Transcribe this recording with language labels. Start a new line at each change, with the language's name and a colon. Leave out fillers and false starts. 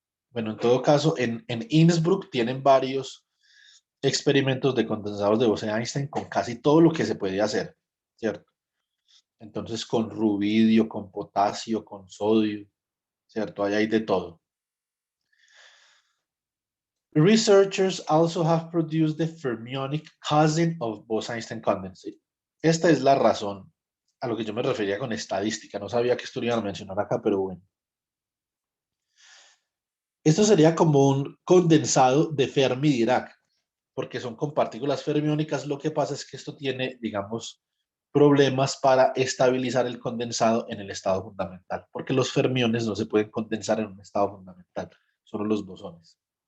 Spanish: Bueno, en todo caso, en Innsbruck tienen varios experimentos de condensados de Bose-Einstein con casi todo lo que se puede hacer, ¿cierto? Entonces, con rubidio, con potasio, con sodio, ¿cierto? Ahí hay de todo.
English: Researchers also have produced the fermionic cousin of Bose-Einstein condensate.
Spanish: Esta es la razón a lo que yo me refería con estadística. No sabía que esto lo iban a mencionar acá, pero bueno. Esto sería como un condensado de Fermi-Dirac, porque son con partículas fermiónicas. Lo que pasa es que esto tiene, digamos, problemas para estabilizar el condensado en el estado fundamental, porque los fermiones no se pueden condensar en un estado fundamental, solo los bosones.